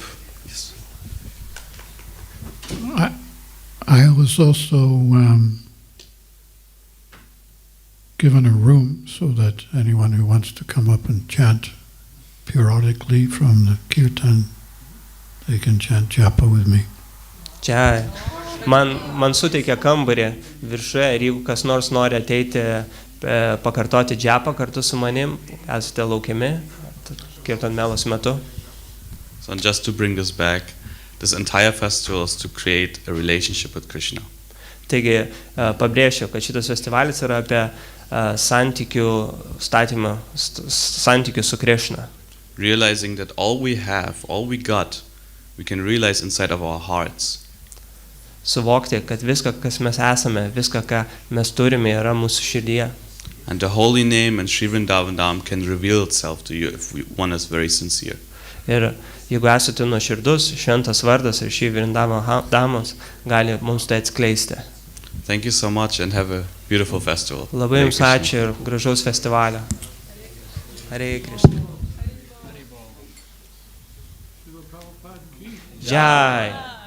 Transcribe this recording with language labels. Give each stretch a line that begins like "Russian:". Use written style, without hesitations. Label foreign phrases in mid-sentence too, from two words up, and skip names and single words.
English: Yes. I was also given a room so that anyone who wants to come up and chant periodically from the kirtan, they can chant Japa with me.
Lithuanian: Čia man suteikia kambarį viršuje ir jeigu kas nors nori ateiti pakartoti Džapą kartu su manim, esate laukiami kirtan melos metu.
English: So just to bring this back, this entire festival is to create a relationship with Krishna.
Lithuanian: Taigi pabrėšiu, kad šitas festivalis yra apie santykių statymą, santykių su Krishna.
English: Realizing that all we have, all we got, we can realize inside of our hearts.
Lithuanian: Suvokti, kad viską, kas mes esame, viską, ką mes turime, yra mūsų širdyje.
English: And the holy name and Šrimad-Bhagavatam can reveal itself to you if one is very sincere.
Lithuanian: Ir jeigu esate nuoširdus, šventas vardas ir šį Vrindavamos gali mums tai atskleisti.
English: Thank you so much and have a beautiful festival.
Lithuanian: Labai jums ačiū ir gražaus festivalio.
Sanskrit: Hare Krishna. Jai.